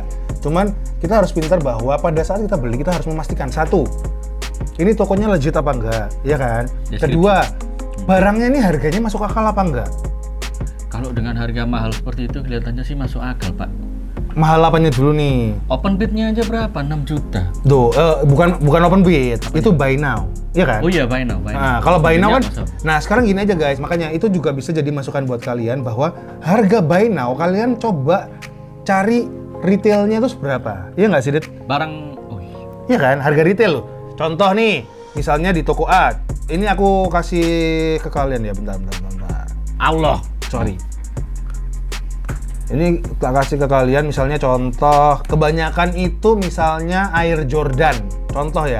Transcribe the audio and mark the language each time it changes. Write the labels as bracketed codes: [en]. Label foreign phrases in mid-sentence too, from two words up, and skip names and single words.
[id] Cuman kita harus pintar bahwa pada saat kita beli kita harus memastikan satu, ini tokonya legit apa enggak, ya kan? Kedua, barangnya ini harganya masuk akal apa enggak? Kalau dengan harga mahal seperti itu kelihatannya sih masuk akal, Pak. Mahal apanya dulu nih? [en] Open bidnya [id] aja berapa? 6 juta. Tuh, bukan [en] open bid, [id] itu [en] buy now, [id] ya kan? Oh iya, [en] buy now. [id] Nah, kalau [en] buy now [id] kan, masuk. nah sekarang gini aja guys, makanya itu juga bisa jadi masukan buat kalian bahwa harga [en] buy now [id] kalian coba cari retailnya tuh seberapa, iya nggak sih, Dit? Barang, Iya kan, harga retail loh. Contoh nih, misalnya di toko A, ini aku kasih ke kalian ya, bentar. Allah, Sorry. Ini tak kasih ke kalian, misalnya contoh, kebanyakan itu misalnya Air Jordan, contoh ya.